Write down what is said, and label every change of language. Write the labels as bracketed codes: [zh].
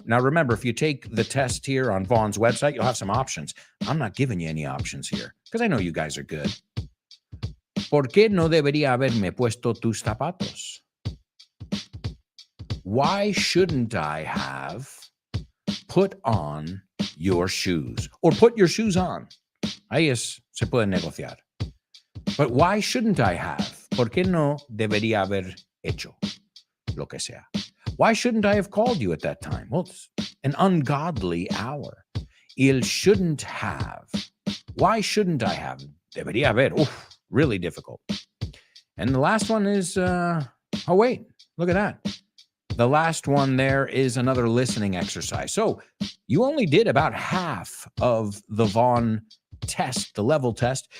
[en] Now remember, if you take the test here on Vaughn's website, you'll have some options. I'm not giving you any options here because I know you guys are good. [es] ¿Por qué no debería haberme puesto tus zapatos? [en] Why shouldn't I have put on your shoes? Or put your shoes on. [es] Ahí se puede negociar. [en] But why shouldn't I have? [es] ¿Por qué no debería haber hecho lo que sea? [en] Why shouldn't I have called you at that time? Well, it's an ungodly hour. Il shouldn't have. Why shouldn't I have? [es] Debería haber. [en] Really difficult. And the last one is, oh, wait, look at that. The last one there is another listening exercise. So you only did about half of the Vaughn test, the level test.